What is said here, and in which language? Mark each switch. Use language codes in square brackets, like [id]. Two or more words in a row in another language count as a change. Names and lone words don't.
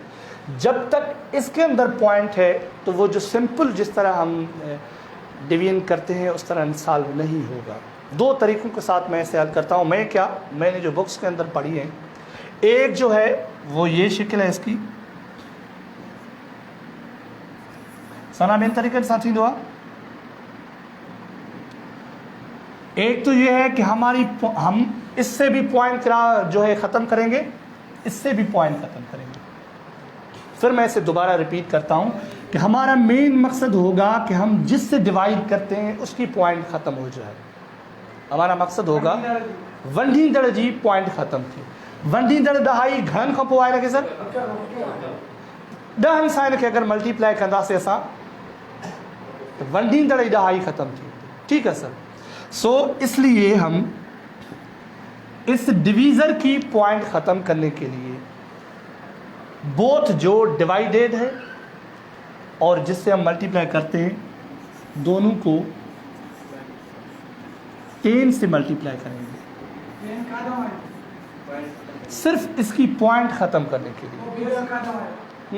[ur] جب تک اس کے اندر پوائنٹ ہے تو وہ جو سمپل جس طرح ہم ڈویژن کرتے ہیں اس طرح سالو نہیں ہوگا. 2 طریقوں کے ساتھ میں اسے حل کرتا ہوں. میں نے جو بکس کے اندر پڑھی ہے، ایک جو ہے وہ یہ شکل ہے اس کی, [sd] सना ॿियनि तरीक़े सां थींदो आहे। [ur] ایک تو یہ ہے کہ ہم اس سے بھی پوائنٹ جو ہے ختم کریں گے، اس سے بھی پوائنٹ ختم کریں گے. پھر میں اسے دوبارہ ریپیٹ کرتا ہوں کہ ہمارا مین مقصد ہوگا کہ ہم جس سے ڈیوائڈ کرتے ہیں اس کی پوائنٹ ختم ہو جائے. ہمارا مقصد ہوگا [sd] वंडी दड़ जी पॉइंट ख़त्म थी, वंडी दड़ दहाई घणनि खां पोइ आहे न कि सर 10 सां इनखे अगर मल्टीप्लाई कंदासीं असां तो वंडी दड़ जी दहाई ख़त्म थी। [ur] ٹھیک ہے سر. سو اس لیے ہم اس ڈیوائزر کی پوائنٹ ختم کرنے کے لیے بوتھ جو ڈیوائڈڈ ہے اور جس سے ہم ملٹی پلائی کرتے ہیں دونوں کو 10 سے ملٹی پلائی کریں گے، صرف اس کی پوائنٹ ختم کرنے کے لیے.